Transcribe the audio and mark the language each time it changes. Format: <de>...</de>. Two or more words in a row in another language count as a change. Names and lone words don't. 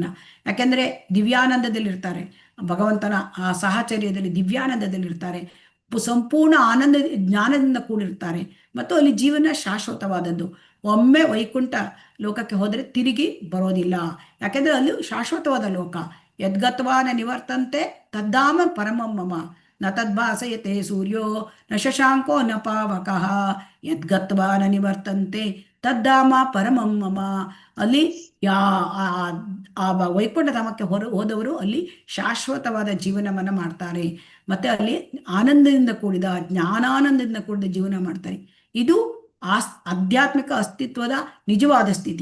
<kn>ಯಾಕೆಂದರೆ ದಿವ್ಯಾನಂದದಲ್ಲಿರ್ತಾರೆ, ಭಗವಂತನ ಆ ಸಾಹಚರ್ಯದಲ್ಲಿ ದಿವ್ಯಾನಂದದಲ್ಲಿರ್ತಾರೆ, ಸಂಪೂರ್ಣ ಆನಂದ ಜ್ಞಾನದಿಂದ ಕೂಡಿರ್ತಾರೆ ಮತ್ತು ಅಲ್ಲಿ ಜೀವನ ಶಾಶ್ವತವಾದದ್ದು. ಒಮ್ಮೆ ವೈಕುಂಠ ಲೋಕಕ್ಕೆ ಹೋದರೆ ತಿರುಗಿ ಬರೋದಿಲ್ಲ. ಯಾಕೆಂದರೆ ಅಲ್ಲಿ ಶಾಶ್ವತವಾದ ಲೋಕ.</kn> <sa>ಯದ್ಗತ್ವಾನ ನಿವರ್ತಂತೆ ತದ್ದಾಮ ಪರಮಂ ಮಮ ನ ತದ್ಭಾಸಯತೆ ಸೂರ್ಯೋ ನ ಶಶಾಂಕೋ ನ ಪಾವಕಃ ಯದ್ಗತ್ವಾನ ನಿವರ್ತಂತೆ ತದ್ದಾಮ ಪರಮಂ ಮಮ.</sa> <kn>ಅಲ್ಲಿ ವೈಕುಂಠ ಧಾಮಕ್ಕೆ ಹೋದವರು ಅಲ್ಲಿ ಶಾಶ್ವತವಾದ ಜೀವನವನ್ನು ಮಾಡ್ತಾರೆ. ಮತ್ತೆ ಅಲ್ಲಿ ಆನಂದದಿಂದ ಕೂಡಿದ ಜ್ಞಾನಾನಂದದಿಂದ ಕೂಡಿದ ಜೀವನ ಮಾಡ್ತಾರೆ. ಇದು ಆಧ್ಯಾತ್ಮಿಕ ಅಸ್ತಿತ್ವದ ನಿಜವಾದ ಸ್ಥಿತಿ.</kn>